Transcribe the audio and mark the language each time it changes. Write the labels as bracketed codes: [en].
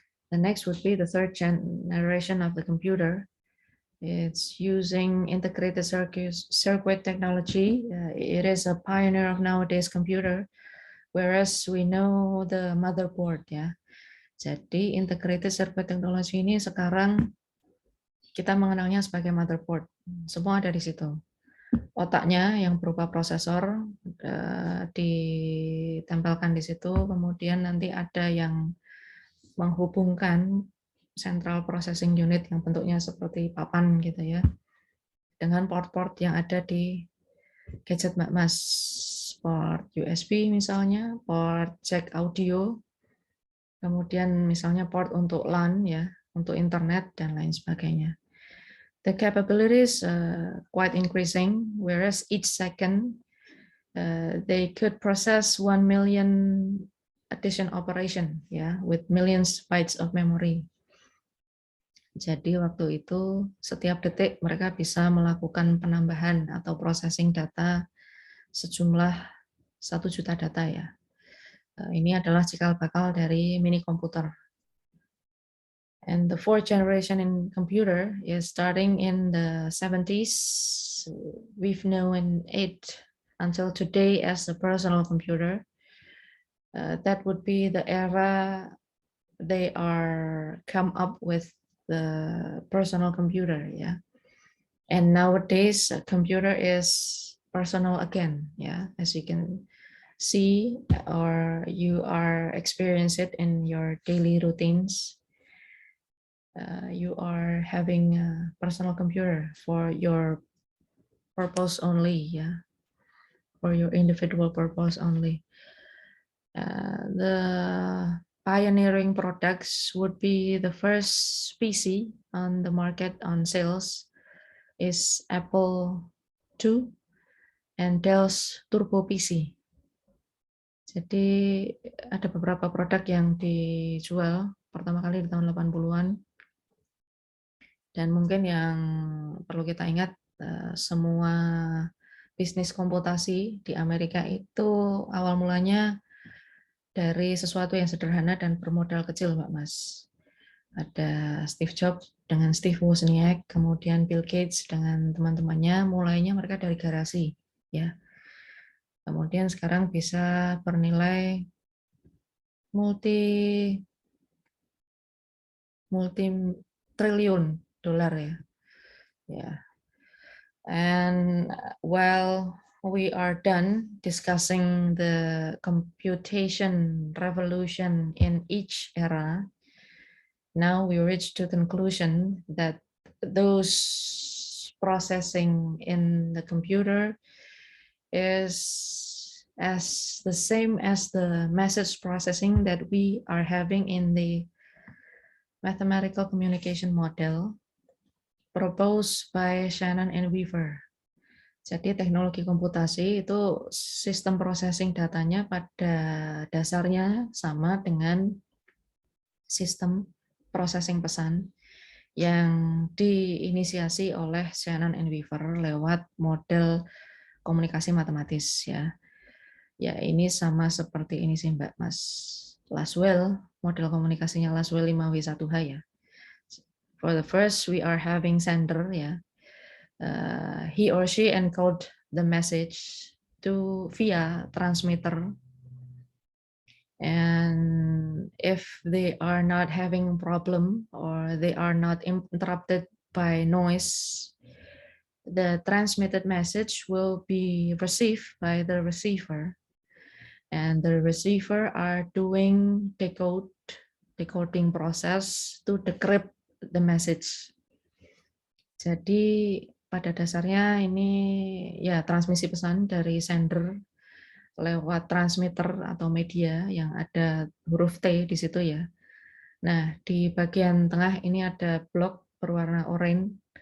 [en] The next would be the third generation of the computer. It's using integrated circuit technology. It is a pioneer of nowadays computer, whereas we know the motherboard, ya. [id] Jadi integrated circuit technology ini sekarang kita mengenalnya sebagai motherboard. Semua ada di situ. Otaknya yang berupa prosesor ditempelkan di situ, kemudian nanti ada yang menghubungkan central processing unit yang bentuknya seperti papan gitu, ya, dengan port-port yang ada di gadget Mbak Mas, port USB misalnya, port jack audio, kemudian misalnya port untuk LAN, ya, untuk internet dan lain sebagainya. [en] The capabilities quite increasing, whereas each second they could process 1 million addition operation, ya, with millions bytes of memory. [id] Jadi waktu itu setiap detik mereka bisa melakukan penambahan atau processing data sejumlah 1 juta data, ya. Ini adalah cikal bakal dari mini komputer. [en] And the fourth generation in computer is starting in the 70s. We've known it until today as a personal computer. That would be the era they are come up with the personal computer, yeah. And nowadays, a computer is personal again, yeah, as you can see or you are experience it in your daily routines. You are having a personal computer for your purpose only, yeah, for your individual purpose only. The pioneering products would be the first PC on the market on sales is Apple II and Dell's Turbo PC. [id] Jadi ada beberapa produk yang dijual pertama kali di tahun 80-an. Dan mungkin yang perlu kita ingat, semua bisnis komputasi di Amerika itu awal mulanya dari sesuatu yang sederhana dan bermodal kecil, Mbak Mas. Ada Steve Jobs dengan Steve Wozniak, kemudian Bill Gates dengan teman-temannya, mulainya mereka dari garasi, ya. Kemudian sekarang bisa bernilai multi triliun dolar, ya. Yeah. [en] And while we are done discussing the computation revolution in each era, now we reach to the conclusion that those processing in the computer is as the same as the message processing that we are having in the mathematical communication model proposed by Shannon and Weaver. [id] Jadi teknologi komputasi itu sistem processing datanya pada dasarnya sama dengan sistem processing pesan yang diinisiasi oleh Shannon and Weaver lewat model komunikasi matematis, ya. Ya, ini sama seperti ini sih Mbak Mas. Laswell, model komunikasinya Laswell 5W1H, ya. [en] For the first, we are having sender, ya. He or she encode the message to via transmitter. And if they are not having problem or they are not interrupted by noise, the transmitted message will be received by the receiver. And the receiver are doing decoding process to decrypt the message. [id] Jadi pada dasarnya ini ya transmisi pesan dari sender lewat transmitter atau media yang ada huruf T di situ ya. Nah, di bagian tengah ini ada blok berwarna oranye.